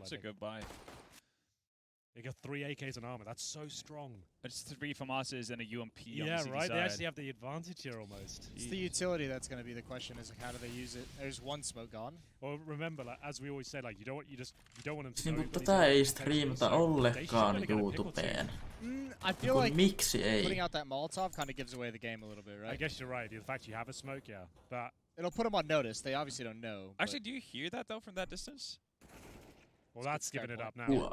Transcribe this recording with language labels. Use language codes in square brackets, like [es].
[en] That's a good buy. They got 3 AKs and armor. That's so strong. It's 3 FAMASs and a UMP on the Yeah, CD right. side. They actually have the advantage here almost. It's the utility that's going to be the question. Is like, how do they use it? There's 1 smoke gone. Well, remember, like, as we always say, like you don't want them to. [fi] Niinku tätä ei streamata ollenkaan YouTubeen. [en] I feel like [fi] miksi ei? [en] Putting out that Molotov kind of gives away the game a little bit, right? I guess you're right. The fact you have a smoke, yeah, but it'll put them on notice. They obviously don't know. Actually, do you hear that though from that distance? Well, that's giving it up now.